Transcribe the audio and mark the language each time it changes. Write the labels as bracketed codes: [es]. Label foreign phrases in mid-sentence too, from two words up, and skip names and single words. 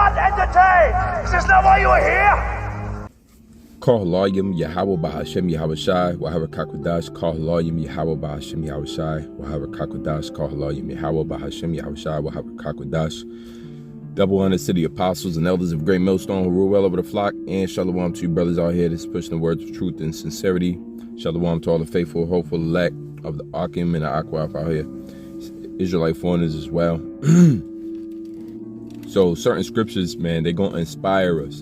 [en] entertained. Is this not why you are here? Kohalayim Yahweh Bahashem Yahawashi Wahara Kakwadash Kohalayim Yahweh Bahashem Yahawashi Wahara Kakwadash Kohalayim Yahweh Bahashem Yahawashi Wahara Kakwadash. Double honors to the apostles and elders of Great Millstone who rule well over the flock, and shalom to you brothers out here that's pushing the words of truth and sincerity. Shalom to all the faithful, hopeful elect of the Akim and the Akwaf out here, Israelite foreigners as well. So certain scriptures, man, they're going to inspire us.